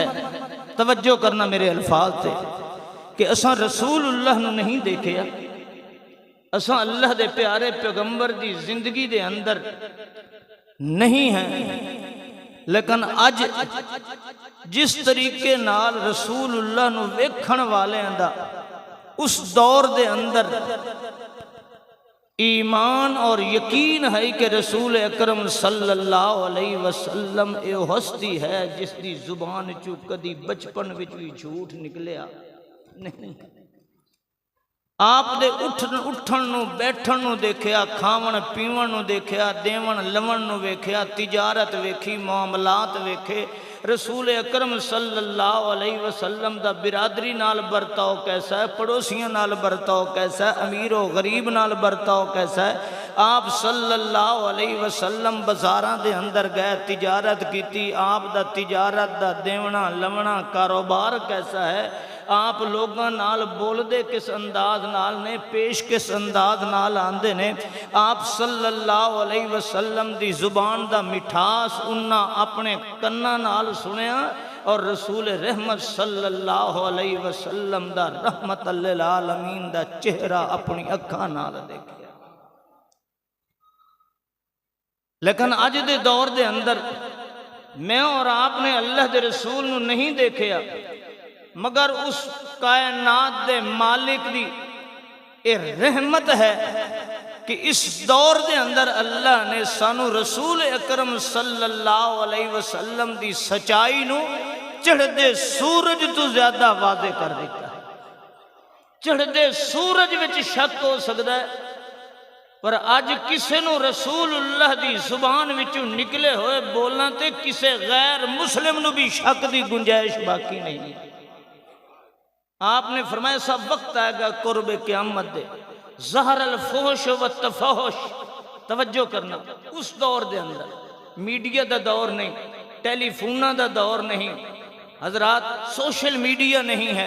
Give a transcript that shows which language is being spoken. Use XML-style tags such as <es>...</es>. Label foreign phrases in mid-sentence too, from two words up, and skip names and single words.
<pa>توجہ کرنا میرے الفاظ سے کہ اساں رسول اللہ نو نہیں دیکھیا، اساں اللہ دے پیارے پیغمبر دی زندگی دے اندر نہیں ہیں، لیکن اج جس طریقے نال رسول اللہ نو ویکھن والے دا اس دور دے اندر ایمان اور یقین ہے کہ رسول اکرم</pa> <ar>صلی اللہ علیہ وسلم</ar> <pa>اے ہستی ہے جس دی زبان چو کدی بچپن وچ بھی جھوٹ نکلیا نہیں. آپ دے اٹھن نو بیٹھن نو دیکھیا، کھاون پیون نو دیکھیا، دیون لون نو ویکھیا، تجارت ویکھی، معاملات ویکھے. رسول اکرم</pa> <ar>صلی اللہ علیہ وسلم</ar> <pa>دا برادری نال برتاؤ کیسا ہے، پڑوسیاں نال برتاؤ کیسا ہے، امیر و غریب نال برتاؤ کیسا ہے. آپ</pa> <ar>صلی اللہ علیہ وسلم</ar> <pa>بازاراں دے اندر گئے، تجارت کیتی، آپ دا تجارت دا دیونا لونا کاروبار کیسا ہے. آپ لوگاں نال بول دے کس انداز نال نے، پیش کس انداز نال آندے نے. آپ</pa> <ar>صلی اللہ علیہ وسلم</ar> <pa>دی زبان دا مٹھاس انہاں اپنے کناں نال سنیا، اور رسول رحمت</pa> <ar>صلی اللہ علیہ وسلم</ar> <pa>دا رحمت للعالمین دا چہرہ اپنی اکھاں نال دیکھیا. لیکن اج دے دور دے اندر میں اور آپ نے اللہ دے رسول نو نہیں دیکھیا، مگر اس کائنات دے مالک دی اے رحمت ہے کہ اس دور دے اندر اللہ نے سانو رسول اکرم</pa> <ar>صلی اللہ علیہ وسلم</ar> <pa>دی سچائی نو چڑھدے سورج تو زیادہ واضح کر دیتا ہے۔ چڑھدے سورج وچ شک ہو سکتا ہے، پر اج کسے نو رسول اللہ دی زبان وچوں نکلے ہوئے بولنا تے کسے غیر مسلم نو بھی شک دی گنجائش باقی نہیں ہے۔ آپ نے فرمایا سب وقت آئے گا قرب قیامت دے،</pa> <ar>ظہر الفحش والتفحش،</ar> <pa>توجہ کرنا، اس دور دے اندر میڈیا دا دور نہیں، ٹیلی فونہ دا دور نہیں حضرات،</pa> <en>social media</en> <pa>نہیں ہے۔</pa>